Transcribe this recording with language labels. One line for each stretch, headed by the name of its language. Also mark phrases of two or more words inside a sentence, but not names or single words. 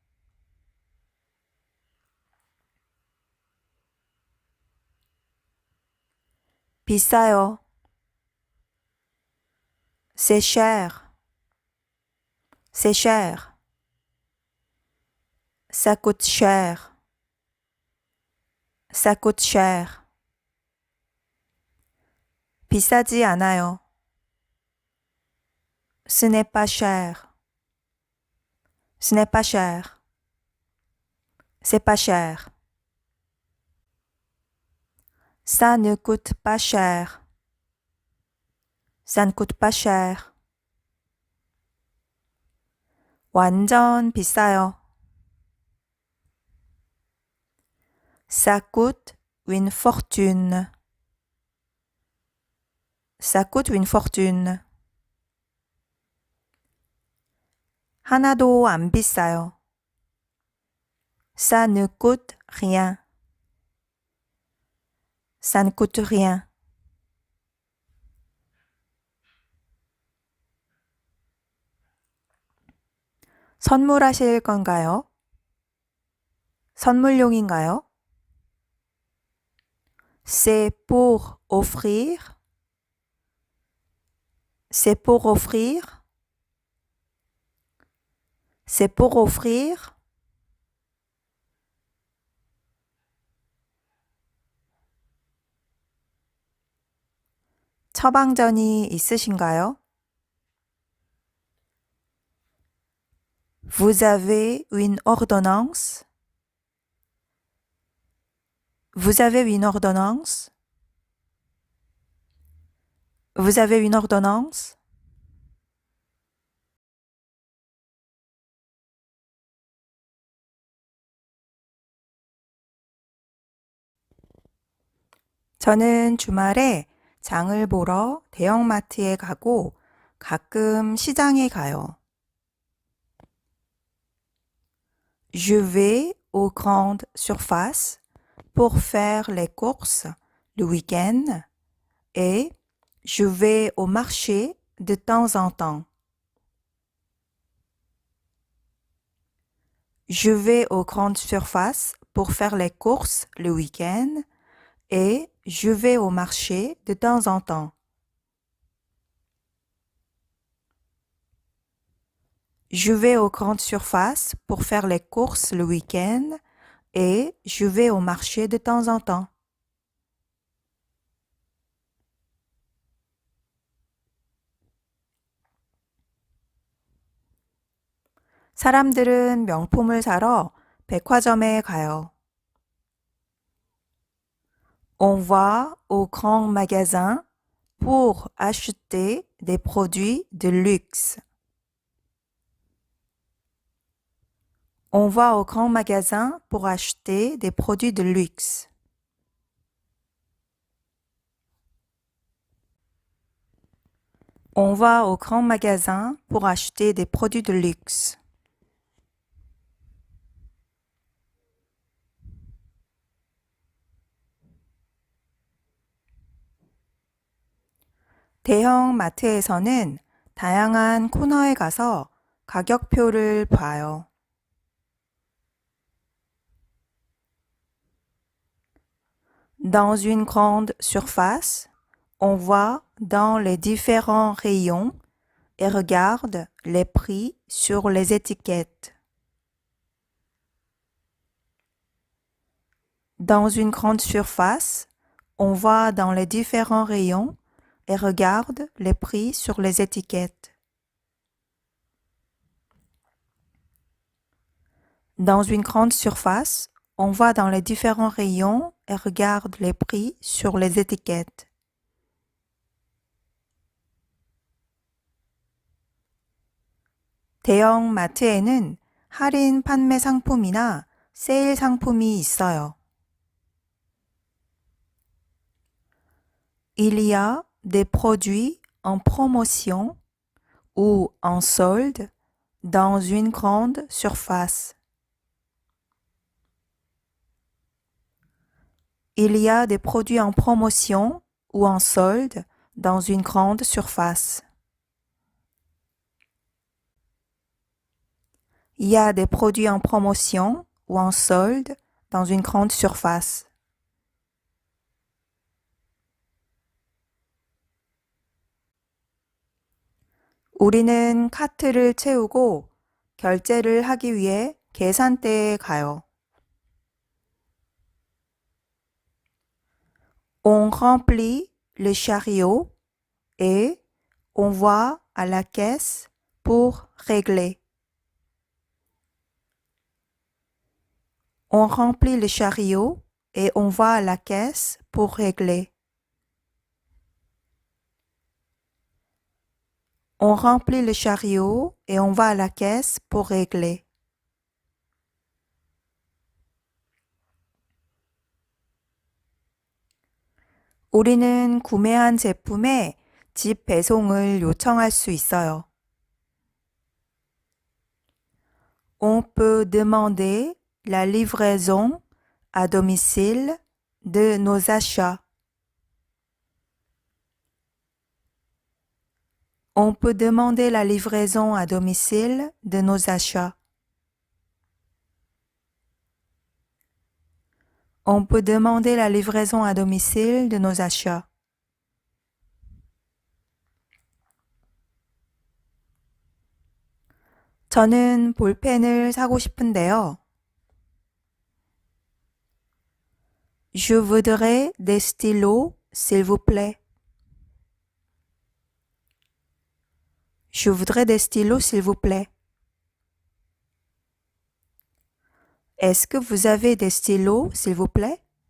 Korean: 비싸요.
French: C'est cher. C'est cher. Ça coûte cher. Ça coûte cher.
Korean: 비싸지 않아요.
French: Ce n'est pas cher. Ce n'est pas cher. C'est pas cher. Ça ne coûte pas cher. Ça ne coûte pas cher.
Korean: 완전 비싸요.
French: Ça coûte une fortune. Ça coûte une fortune.
Korean: 하나도 안 비싸요.
French: Ça ne coûte rien. Ça ne coûte rien.
Korean: 선물하실 건가요? 선물용인가요?
French: C'est pour offrir. C'est pour offrir. C'est pour offrir.
Korean: 처방전이 있으신가요?
French: Vous avez une ordonnance? Vous avez une ordonnance? Vous avez une ordonnance?
Korean: 저는 주말에 장을 보러 대형마트에 가고 가끔 시장에 가요.
French: Je vais aux grandes surfaces pour faire les courses le week-end et je vais au marché de temps en temps. Je vais aux grandes surfaces pour faire les courses le week-end et je vais au marché de temps en temps. Je vais aux grandes surfaces pour faire les courses le week-end et je vais au marché de temps en temps.
Korean: 사람들은 명품을 사러 백화점에 가요.
French: On va au grand magasin pour acheter des produits de luxe. On va au grand magasin pour acheter des produits de luxe. On va au grand magasin pour acheter des produits de luxe.
Korean: 대형 마트에서는 다양한 코너에 가서 가격표를 봐요.
French: Dans une grande surface, on va dans les différents rayons et regarde les prix sur les étiquettes. Dans une grande surface, on va dans les différents rayons et regarde les prix sur les étiquettes. Dans une grande surface, on va dans les différents rayons et regarde les prix sur les étiquettes.
Korean: 대형 마트에는 할인 판매 상품이나 세일 상품이 있어요.
French: Il y a des produits en promotion ou en solde dans une grande surface. Il y a des produits en promotion ou en solde dans une grande surface. Il y a des produits en promotion ou en solde dans une grande surface.
Korean: 우리는 카트를 채우고 결제를 하기 위해 계산대에 가요.
French: On remplit le chariot et on va à la caisse pour régler. On remplit le chariot et on va à la caisse pour régler. On remplit le chariot et on va à la caisse pour régler.
Korean: 우리는 구매한 제품의 집 배송을 요청할 수 있어요.
French: On peut demander la livraison à domicile de nos achats. On peut demander la livraison à domicile de nos achats. On peut demander la livraison à domicile de nos achats.
Korean: 저는 볼펜을 사고 싶은데요.
French: Je voudrais des stylos, s'il vous plaît. Je voudrais des stylos, s'il vous plaît. Est-ce que vous avez des stylos, s'il vous plaît?